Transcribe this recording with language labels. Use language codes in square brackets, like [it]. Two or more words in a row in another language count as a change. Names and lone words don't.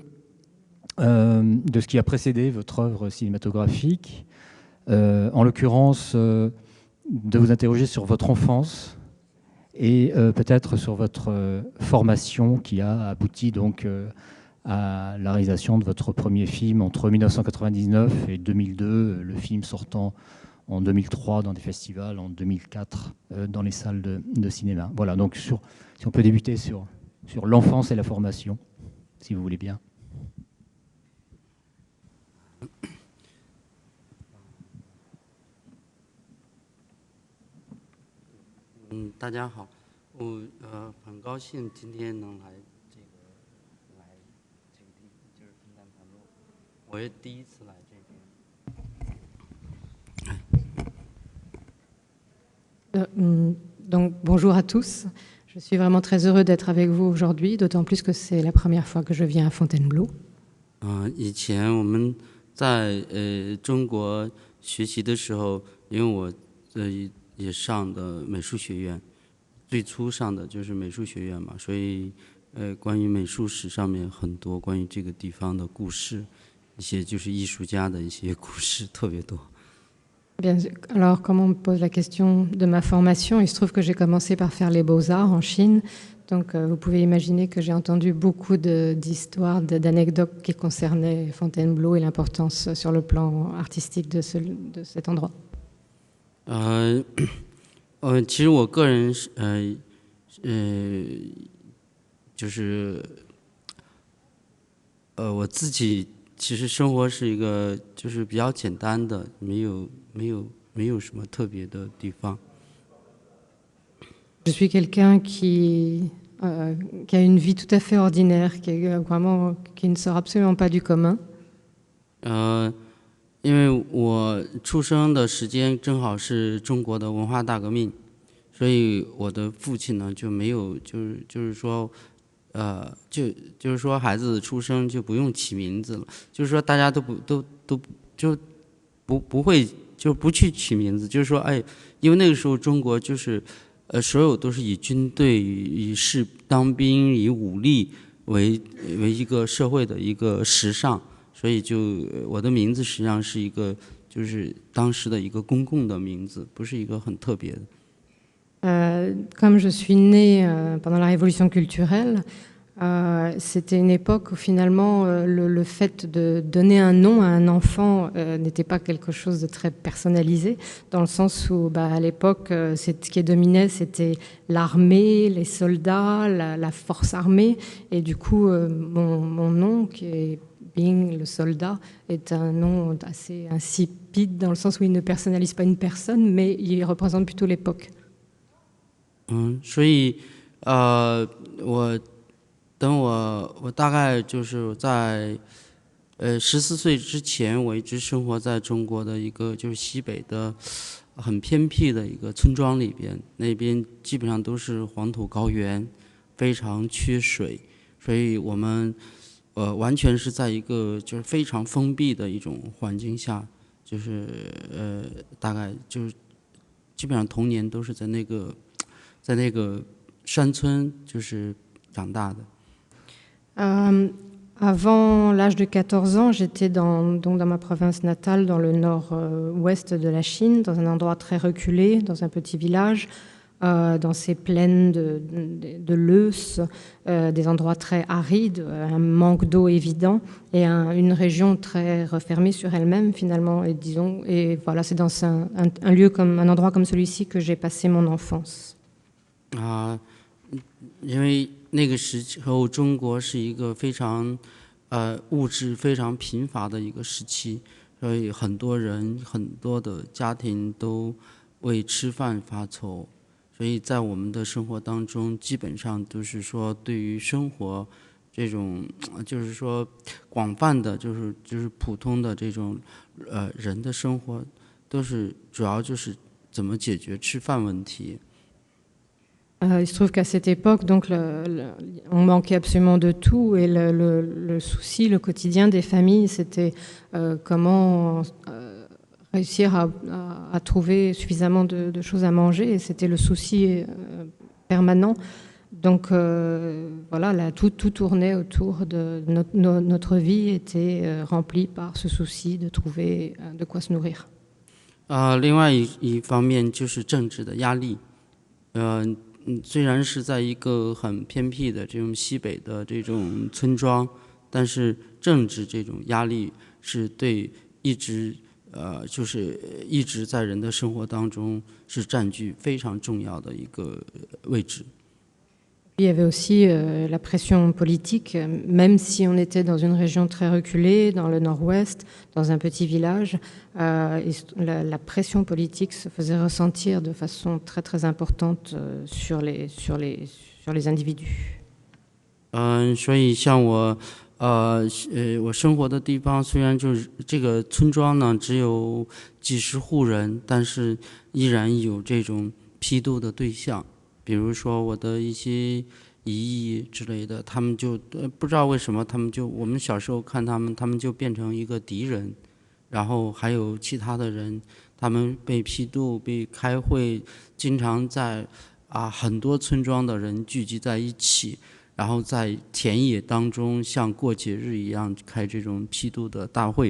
[fr] de ce qui a précédé votre œuvre cinématographique, en l'occurrence de vous interroger sur votre enfance et peut-être sur votre formation qui a abouti donc à la réalisation de votre premier film entre 1999 et 2002, le film sortant en 2003 dans des festivals, en 2004 dans les salles de cinéma. Voilà, donc si on peut débuter sur l'enfance et la formation, si vous voulez bien. [zh] 大家好，我很高兴今天能来这个地方，就是分担团络。我也第一次来这边。 [fr] Donc bonjour à tous. Je suis vraiment très heureux d'être avec vous aujourd'hui, d'autant plus que c'est la première fois que je viens à Fontainebleau. [zh] 以前我们在中国学习的时候，因为我也上的美术学院，最初上的就是美术学院嘛，所以关于美术史上面很多关于这个地方的故事，一些就是艺术家的一些故事特别多。 [fr] Bien, alors, comme on me pose la question de ma formation, il se trouve que j'ai commencé par faire les beaux-arts en Chine. Donc, vous pouvez imaginer que j'ai entendu beaucoup d'histoires, d'anecdotes qui concernaient Fontainebleau et l'importance sur le plan artistique de cet endroit. [zh] 其实我个人就是我自己其实生活是一个就是比较简单的，没有什么特别的地方。 [fr] Je suis quelqu'un qui a une vie tout à fait ordinaire, qui ne sort absolument pas du commun. [zh] 因为我出生的时间正好是中国的文化大革命，所以我的父亲呢就没有就是说就是说孩子出生就不用起名字了，就是说大家都不会就不去取名字，就是说因为那个时候中国就是所有都是以军队以当兵以武力为一个社会的一个时尚。所以我的名字实际上是一个就是当时的一个公共的名字，不是一个很特别的。 [fr] Comme je suis née pendant la Révolution culturelle, c'était une époque où finalement le fait de donner un nom à un enfant n'était pas quelque chose de très personnalisé, dans le sens où à l'époque, ce qui dominait, c'était l'armée, les soldats, la force armée. Et du coup, mon nom, qui est Bing, le soldat, est un nom assez insipide, dans le sens où il ne personnalise pas une personne, mais il représente plutôt l'époque. [zh] 所以我大概就是在14岁之前，我一直生活在中国的一个就是西北的很偏僻的一个村庄里边，那边基本上都是黄土高原，非常缺水，所以我们完全是在一个就是非常封闭的一种环境下，就是大概就是基本上童年都是在那个山村就是长大的。 [fr] Avant l'âge de 14 ans, j'étais donc dans ma province natale, dans le nord-ouest de la Chine, dans un endroit très reculé, dans un petit village, dans ces plaines de Leuce, des endroits très arides, un manque d'eau évident et une région très refermée sur elle-même finalement. Et voilà, c'est dans un endroit comme celui-ci que j'ai passé mon enfance. [zh] 因为那个时候中国是一个非常物质非常贫乏的一个时期，所以很多人很多的家庭都为吃饭发愁，所以在我们的生活当中基本上都是说对于生活这种就是说广泛的就是普通的这种人的生活都是主要就是怎么解决吃饭问题。 [fr] Il se trouve qu'à cette époque, donc, on manquait absolument de tout et le souci, le quotidien des familles, c'était comment réussir à trouver suffisamment de choses à manger et c'était le souci permanent. Donc voilà, tout tournait autour de notre vie était remplie par ce souci de trouver de quoi se nourrir. [zh] 另外一方面就是政治的压力，虽然是在一个很偏僻的这种西北的这种村庄，但是政治这种压力是对一直就是一直在人的生活当中是占据非常重要的一个位置。 [fr] Il y avait aussi la pression politique, même si on était dans une région très reculée, dans le nord-ouest, dans un petit village, la pression politique se faisait ressentir de façon très très importante sur les individus. [zh] 所以像我生活的地方，虽然就是这个村庄呢只有几十户人，但是依然有这种批斗的对象。比如说我的一些姨姨之类的，他们就不知道为什么，我们小时候看他们就变成一个敌人，然后还有其他的人，他们被批斗、被开会，经常在很多村庄的人聚集在一起，然后在田野当中像过节日一样开这种批斗的大会。